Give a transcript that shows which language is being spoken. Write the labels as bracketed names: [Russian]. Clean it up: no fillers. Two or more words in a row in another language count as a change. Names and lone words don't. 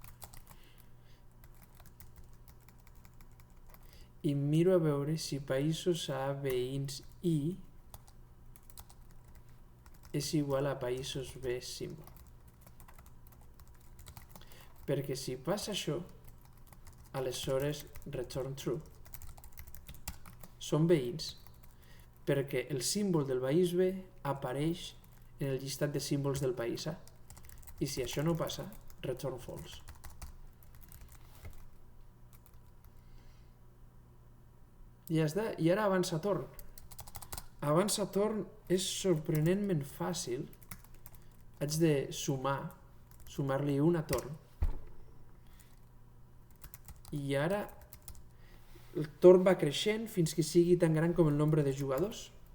[Catalan] I miro a veure si països a veïns i és igual a països B símbol. Perquè si passa això, aleshores [English] return true. [Catalan] Són veïns perquè el símbol del país B apareix en el llistat de símbols del país A. I si això no passa, [English] return false. [Catalan] Ja està. I ara avança torn. Avança torn és sorprenentment fàcil. Haig de sumar-li una torn. I ara el torn va creixent fins que sigui tan gran com el nombre de jugadors.